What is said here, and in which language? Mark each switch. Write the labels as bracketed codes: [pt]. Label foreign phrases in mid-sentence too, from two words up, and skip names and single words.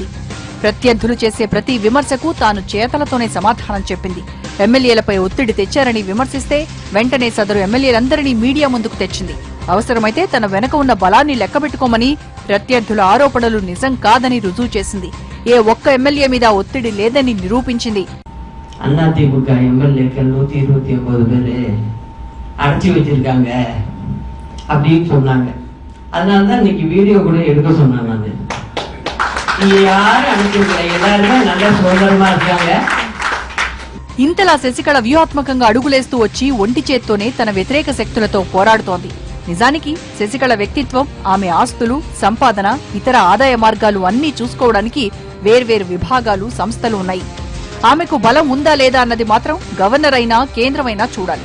[te] ప్రత్యర్థులు చేసే ప్రతి విమర్శకు తాను చేతలతోనే సమాధానం చెప్పింది. ఎమ్మెల్యేలపై ఒత్తిడి తెచ్చారని విమర్శిస్తే వెంటనే సదరు ఎమ్మెల్యేలందరినీ మీడియా ముందుకు తెచ్చింది. అవసరమైతే తన వెనక ఉన్న బలాన్ని లెక్కబెట్టుకోమని, ప్రత్యర్థుల ఆరోపణలు నిజం కాదని రుజువు చేసింది. ఏ ఒక్క ఎమ్మెల్యే మీద ఒత్తిడి లేదని నిరూపించింది. [ta] அதிமுக எம்எல்ஏக்கள் 120 பேர் அடைச்சி வச்சிருக்காங்க அப்படின்னு சொன்னாங்க. அதனாலதான் இன்னைக்கு வீடியோ கூட எடுக்க சொன்னேன். நான் நீங்க யாரும் அனுப்பிவிடல, எல்லாருமே நல்ல சோதரமா இருக்காங்க. [te] ఇంతలా శశికళ వ్యూహాత్మకంగా అడుగులేస్తూ వచ్చి ఒంటి చేత్తోనే తన వ్యతిరేక శక్తులతో పోరాడుతోంది. నిజానికి శశికళ వ్యక్తిత్వం, ఆమె ఆస్తులు, సంపాదన, ఇతర ఆదాయ మార్గాలు అన్నీ చూసుకోవడానికి వేర్వేరు విభాగాలు, సంస్థలు ఉన్నాయి. ఆమెకు బలం ఉందా లేదా అన్నది మాత్రం గవర్నర్ అయినా కేంద్రమైనా చూడాలి.